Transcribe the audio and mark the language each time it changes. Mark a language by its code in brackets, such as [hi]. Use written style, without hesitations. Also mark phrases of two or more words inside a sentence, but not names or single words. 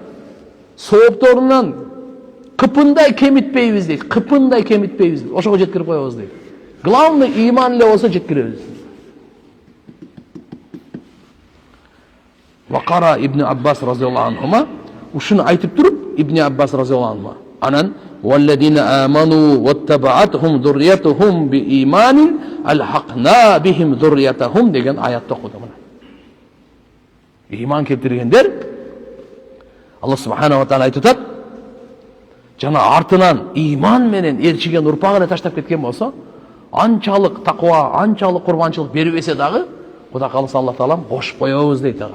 [ky] Соопторунан кыпындай кемитпейбиз дейт. Кыпындай кемитпейбиз. Ошого жеткирип коебуз дейт. Главный иман эле болсо жеткиребиз. Вакара Ибн Аббас [ar] رضي الله عنهما, [ky] ушуну айтып туруп Ибн Аббас [ar] رضي الله عنهما, [ky] анан [ar] والذين آمنوا واتبعتهم ذريتهم بإيمان ألحقنا بهم ذريتهم [ky] деген аятты окуду мына. Иман келтиргендер Алла [ar] سبحانه وتعالى [ky] айтып атат, жана артынан иман менен элчиген урпагын таштап кеткен болсо, анчалык таква, анчалык курбанчылык бербесе дагы, Кудай кааласа Алла Таалам кошуп коебуз дейт ага.